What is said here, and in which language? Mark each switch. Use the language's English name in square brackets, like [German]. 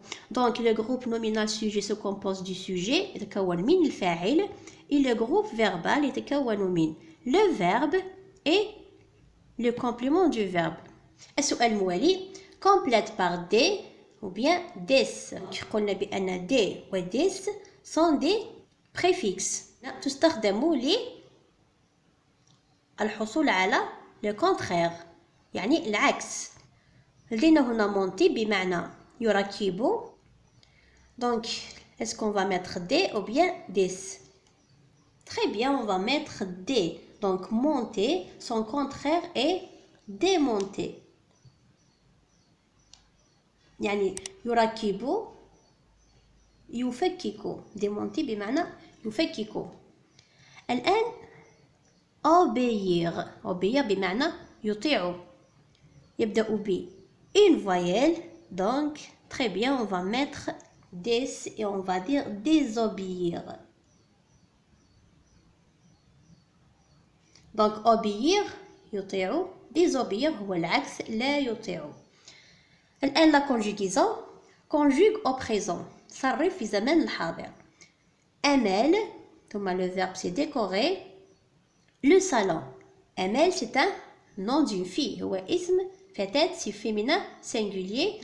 [French] Donc le groupe nominal sujet se compose du sujet, [Arabic] يتكون من الفاعل, [French] et le groupe verbal [Arabic] يتكون من [French] le verbe et le complément du verbe. [Arabic] السؤال الموالي [French] complète par des ou bien des. [Arabic] قلنا بأن [French] des و des sont des préfixes. [Arabic] تستخدم للحصول على [French] le contraire. [Arabic] يعني العكس. لدينا هنا monter بمعنى يركب. [French] Donc, est-ce qu'on va mettre des ou bien des? Très bien, on va mettre des. Donc, monter, son contraire est démonter. [Arabic] يعني يركب يفكك. démonter بمعنى يفكك. الآن obéir. obéir بمعنى يطيع. يبدأ ب [French] une voyelle. Donc, très bien, on va mettre des et on va dire désobéir. Donc, obéir يطيع. [Arabic] désobéir هو العكس لا يطيع. الآن [French] la conjugaison. Conjugue au présent. [Arabic] صرف في زمن الحاضر. [French] أمل ثم le verbe c'est décorer. Le salon. أمل c'est un nom d'une fille. [Arabic] هو اسم فتاة [French] c'est féminin singulier.